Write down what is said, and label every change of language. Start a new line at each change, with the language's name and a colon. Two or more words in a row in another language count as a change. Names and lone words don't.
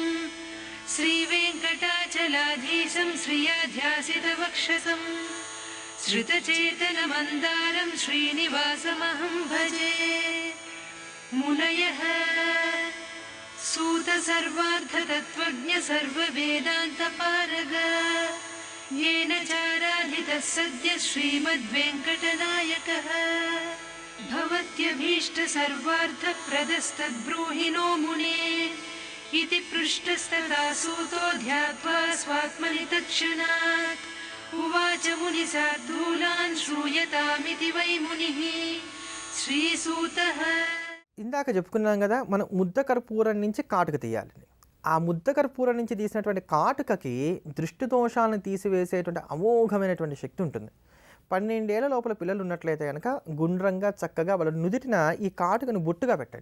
Sanskrit: శ్రీ వెంకటాచలాధీశం శ్రియాధ్యాసిత వక్షసం శ్రుతచేతన మందారం శ్రీనివాసమహం భజే. మునయః సూత సర్వార్థ తత్వజ్ఞ సర్వ వేదాంత పారగ येन चाराधितः सद्य श्रीमद्वेङ्कटनायकः भवत्यभीष्ट सर्वार्थप्रदस्तद्ब्रूहि नो मुने इति पृष्टस्तदा सूतो ध्यात्वा स्वात्मनि तत्क्षणात् उवाच मुनिसार्धूलान् श्रूयतामिति वै मुनिः श्रीसूतः.
Telugu: ఇందాక చెప్పుకున్నాం కదా, మనం ముద్ద కర్పూరం నుంచి కాటుక తీయాలి. ఆ ముద్ద కర్పూరం నుంచి తీసినటువంటి కాటుకకి దృష్టి దోషాలను తీసివేసేటువంటి అమోఘమైనటువంటి శక్తి ఉంటుంది. 12 ఏళ్ల లోపల పిల్లలు ఉన్నట్లయితే కనుక గుండ్రంగా చక్కగా వాళ్ళ నుదిటిన ఈ కాటుకను బొట్టుగా పెట్టండి.